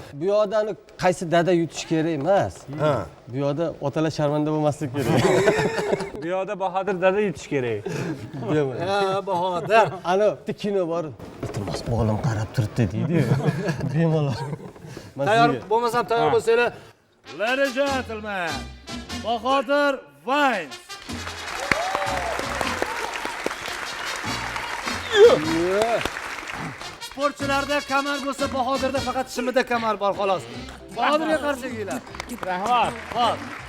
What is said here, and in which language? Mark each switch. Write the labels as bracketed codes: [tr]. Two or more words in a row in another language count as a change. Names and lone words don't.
[uz] Bu yoqda qaysi dada yutish kerak emas. Bu yoqda otalar sharmanda bo'lmaslik kerak. Bu yoqda Bahodir dada yutish kerak. Bahodir. Ana bitta kino bor. Iltimos o'g'lim qarab turibdi deydi. Bemalol. Tayyor bo'lmasam tayyor bo'lsanglar. [en] Ladies and gentlemen, [uz] Bahodir Vines. Sportchilarda kamar bo'lsa, Bahodirda faqat shimida kamar bor xolos. Bahodirga qarshi kelinglar. Rahmat. Xo'p.